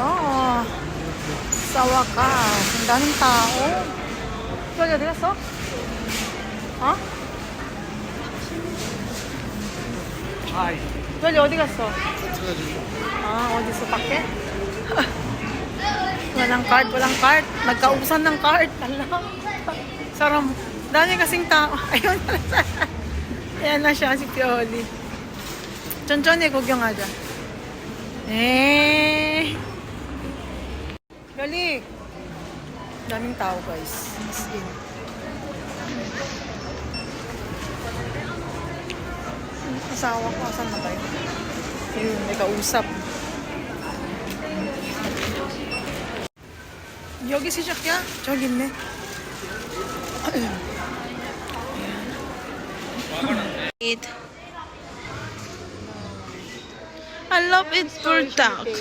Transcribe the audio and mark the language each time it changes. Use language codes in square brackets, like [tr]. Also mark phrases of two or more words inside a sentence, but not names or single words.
[tl] Sa wakas. Ang daming tao. Ito, dito, so? Ha? [ko] Gali, 어디 갔어? 어디서 밖에? [tl] Walang cart. Nagkaubusan ng cart. Alam. Sarang, dami kasing tao. Ayun. Ayan na siya, si Pioli. [ko] 천천히 구경하자. [tl] Gali. Daming tao, guys. [en] As in. [tl] Asawa ko, asan na kayo? Ayun, may kausap. [ko] 여기 시작이야? 저기 있네. [en] I love it for duck.